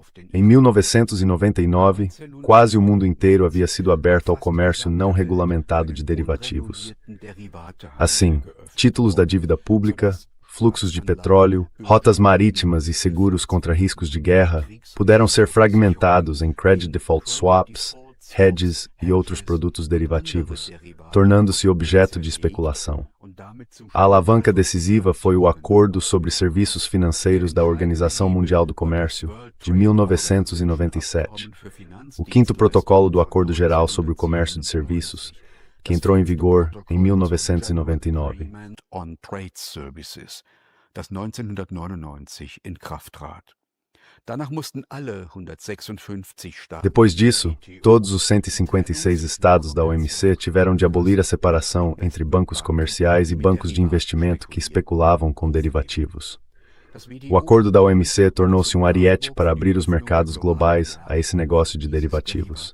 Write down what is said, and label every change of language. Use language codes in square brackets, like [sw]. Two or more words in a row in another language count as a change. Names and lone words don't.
[pt] Em 1999, quase o mundo inteiro havia sido aberto ao comércio não regulamentado de derivativos. Assim, títulos da dívida pública, fluxos de petróleo, rotas marítimas e seguros contra riscos de guerra puderam ser fragmentados em [en] credit default swaps, [pt] hedges e outros produtos derivativos, tornando-se objeto de especulação. A alavanca decisiva foi o Acordo sobre Serviços Financeiros da Organização Mundial do Comércio, de 1997, o quinto protocolo do Acordo Geral sobre o Comércio de Serviços, que entrou em vigor em 1999. [de] Das 1999 in Kraft trat. [pt] Depois disso, todos os 156 estados da OMC tiveram de abolir a separação entre bancos comerciais e bancos de investimento que especulavam com derivativos. O acordo da OMC tornou-se um ariete para abrir os mercados globais a esse negócio de derivativos.